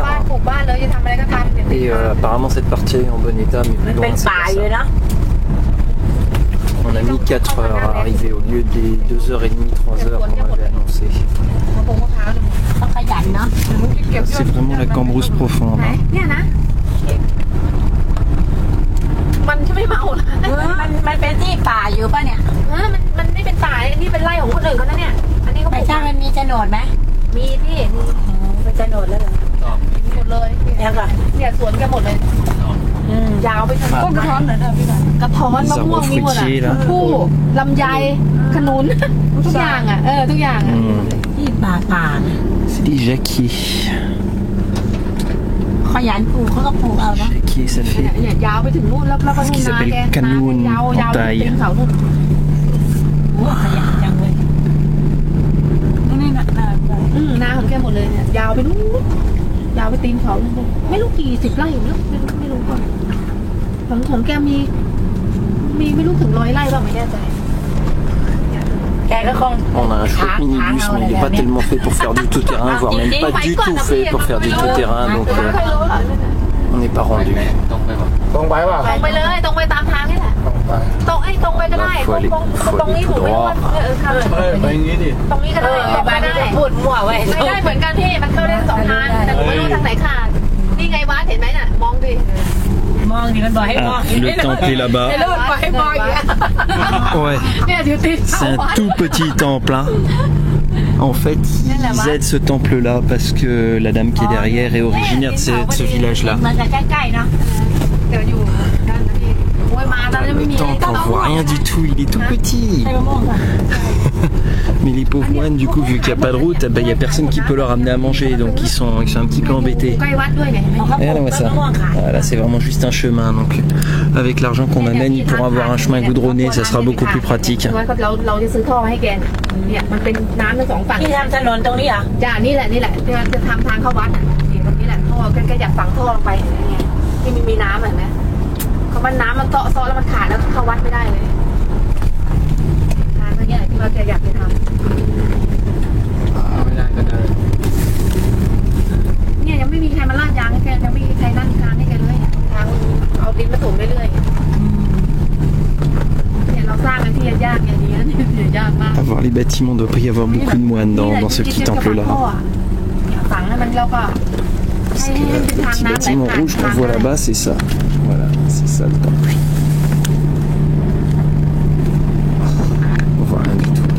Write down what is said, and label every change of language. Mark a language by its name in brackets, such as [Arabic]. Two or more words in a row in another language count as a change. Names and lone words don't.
[French] Et apparemment cette partie est en bon état, mais plus loin c'est pas ça. On a mis 4 heures à arriver au lieu des 2h30, 3h qu'on avait annoncé. C'est vraiment la Cambrousse profonde. Hein. [Thai] มันเป็นที่ป่าอยู่ป่ะเนี่ยมันไม่เป็นป่าอันนี้เป็นไร่ของคนอื่นเขานะเนี่ยอันนี้เขาไม่ใช่มันมีโฉนดไหมมีที่เป็นโฉนดแล้วเหรอหมดเลยเนี่ยสวนกันหมดเลยยาวไปจนต้นกระท้อนเหรอพี่กระท้อนมะม่วงมีหมดอ่ะผู้ลำไยขนุนทุกอย่างอ่ะทุกอย่างอ่ะที่ป่า [French] C'est des jacquiers. [Thai] ขยันปลูกเขาก็ปลูกเอานะ [French] Jacquier, ça fait [Thai] เนี่ยยาวไปถึงนู่นแล้วก็ [French] ce [Thai] นู่ [French] qui [Thai] นนา [French] s'appelle [Thai] แก [French] canoun [Thai] ยาว [French] en [Thai] ไป [French] taille. [Thai] ถึงเขานู่นโอ้ขยันจังเลยนี่นาของแกหมดเลยเนี่ยยาวไปนู่นยาวไปตีนเขาไม่รู้กี่10 ไร่ไม่รู้ก่อนของแกมีไม่รู้ถึง100 ไร่บ้างไม่แน่ใจ [French] On a un chouette minibus, mais il n'est pas tellement fait pour faire du tout-terrain, voire même pas du tout fait pour faire du tout-terrain, donc on n'est pas rendu. [Thai] ตรงไปเลยตรงไปตามทางนี่แหละตรงไปก็ได้ตรงนี้ถูกไหมว่าไปอย่างนี้ดิตรงนี้ก็ได้ไปได้พูดมั่วไว้ไม่ได้เหมือนกันพี่มันเข้าได้2 ทางแต่ไม่รู้ทางไหนขาดนี่ไงวัดเห็นไหมน่ะมองดิมองดิมันบอกให้มอง [French] Le temple est là-bas. Ouais. C'est un tout petit temple. Hein. En fait, ils aident ce temple-là parce que la dame qui est derrière est originaire de ce village-là. Le temple, on voit rien du tout, il est tout petit. Mais les pauvres moines, du coup, vu qu'il n'y a pas de route, il n'y a personne qui peut leur amener à manger, donc ils sont un petit peu embêtés. Et là, ça. Voilà, c'est vraiment juste un chemin, donc avec l'argent qu'on amène, ils pourront avoir un chemin goudronné, ça sera beaucoup plus pratique. [Thai] ที่ทำถนนตรงนี้อ่ะจ้านี่แหละจะทำทางเข้าวัดอ่ะนี่ตรงนี้แหละท่อแกอยากฝังท่อลงไปอย่างเงี้ยที่มีน้ำเห็นไหมเขาว่าน้ำมันเกาะซ้อแล้วมันขาดแล้วเข้าวัดไม่ได้เลยทางนี้แหละที่ว่าแกอยากจะทำ ไม่ได้ก็ได้เนี่ยยังไม่มีใครมาลาดยางให้แกยังไม่มีใครนั่งทางให้แกเลยทางเอาดินมาถมเรื่อยๆเนี่ยเราสร้างกันที่ยากอย่างนี้เนี่ยยากมาก [French] À voir les bâtiments, il ne doit pas y avoir beaucoup de moines dans ce petit temple-là. Le petit bâtiment rouge qu'on voit là-bas, c'est ça. Voilà, c'est ça le temple. On voit rien du tout.